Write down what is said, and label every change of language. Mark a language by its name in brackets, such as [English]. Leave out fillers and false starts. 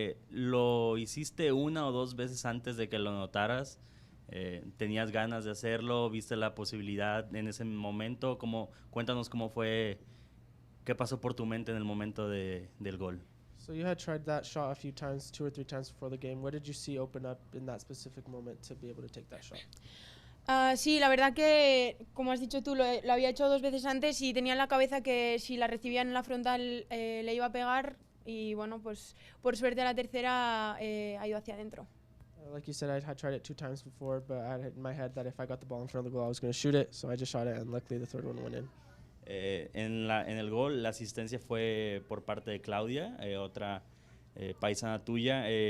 [Spanish] ¿Lo hiciste una o dos veces antes de que lo notaras? ¿Tenías ganas de hacerlo? ¿Viste la posibilidad en ese momento? Cuéntanos cómo fue, qué pasó por tu mente en el momento del gol. [English] So you had tried that shot a few times, 2 or 3 times before the game. What did you see open up in that specific moment to be able to take that shot? [Spanish] Sí, la verdad que, como has dicho tú, lo había hecho 2 veces antes y tenía en la cabeza que si la recibía en la frontal le iba a pegar y bueno, pues por suerte la tercera ha ido hacia adentro. [English] Like you said, I had tried it 2 times before, but I had in my head that if I got the ball in front of the goal, I was going to shoot it. So I just shot it, and luckily the third one went in. [Spanish] En el gol, la asistencia fue por parte de Claudia, otra paisana tuya.